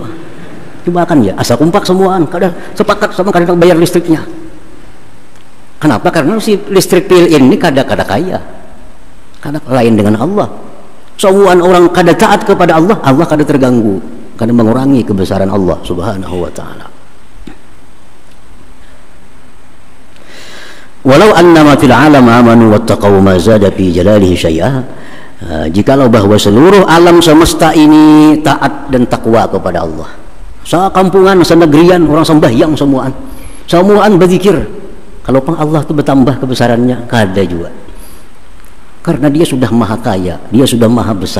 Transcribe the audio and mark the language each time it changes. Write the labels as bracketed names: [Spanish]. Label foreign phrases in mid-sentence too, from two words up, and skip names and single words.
[Banjar] Coba kan ya, asal kumpak semuaan, kada sepakat sama kada hendak bayar listriknya. Kenapa? Karena si listrik PLN ini kada kaya, kada lain dengan Allah. Semuaan orang kada taat kepada Allah, Allah kada terganggu, kada mengurangi kebesaran Allah [Arabic] سبحانه وتعالى. ولو أنما في العالم آمنوا واتقوا ما زاد في جلاله شيئا. [Banjar] Jikalau bahwa seluruh alam semesta ini taat dan takwa kepada Allah, sekampungan, senegrian orang sembahyang semuaan berzikir, kalau pun Allah itu bertambah kebesarannya kada juga, karena dia sudah maha kaya, dia sudah maha besar.